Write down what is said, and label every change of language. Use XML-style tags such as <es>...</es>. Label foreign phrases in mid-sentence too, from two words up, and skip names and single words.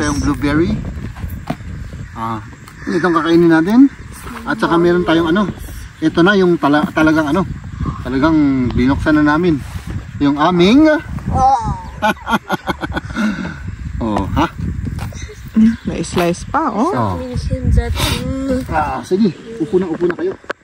<tl>tayong blueberry. Itong kakainin natin. At saka meron tayong ano. Ito na yung talagang ano. Talagang binuksan na namin. Yung aming oh, ha? May slice pa, oh. Oh.</tl> <de>Mich hinsetzen.</de> <tl>Sige, upo na kayo.</tl>